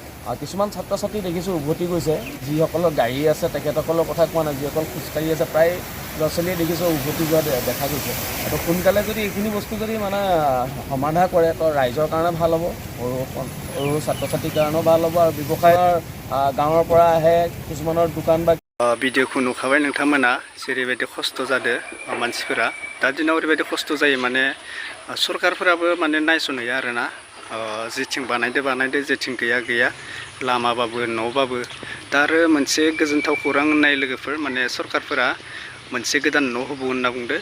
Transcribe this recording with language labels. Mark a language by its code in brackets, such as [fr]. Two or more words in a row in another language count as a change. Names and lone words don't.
[as] কিছুমান ছাত্ৰ ছাত্ৰী দেখিছোঁ উভতি গৈছে, যিসকলৰ গাড়ী আছে তেখেতসকলৰ কথা কোৱা নাই, যিসকল খোজকাঢ়ি আছে প্ৰায় ল'ৰা ছোৱালীয়ে দেখিছোঁ উভতি যোৱা দেখা গৈছে। আৰু সোনকালে যদি এইখিনি বস্তু যদি মানে সমাধা কৰে, তো ৰাইজৰ কাৰণে ভাল হ'ব, সৰু ছাত্ৰ ছাত্ৰীৰ কাৰণেও ভাল হ'ব। আৰু ব্যৱসায়ৰ গাঁৱৰ পৰা আহে কিছুমানৰ দোকান বা [brx] भिडिअखौ नुखाबाय नोंथांमोना, जेरैबायदि खस्थ' जादों मानसिफोरा। दा दिनाव ओरैबायदि खस्थ' जायो, माने सरकारफोराबो माने नायस'नहैया आरोना। जेथिं बानायदो जेथिं गैया, लामाबाबो न'बाबो। दा आरो मोनसे गोजोनथाव खौरां होननाय लोगोफोर, माने सरकारफोरा मोनसे गोदान न' होबावो होनना बुंदो।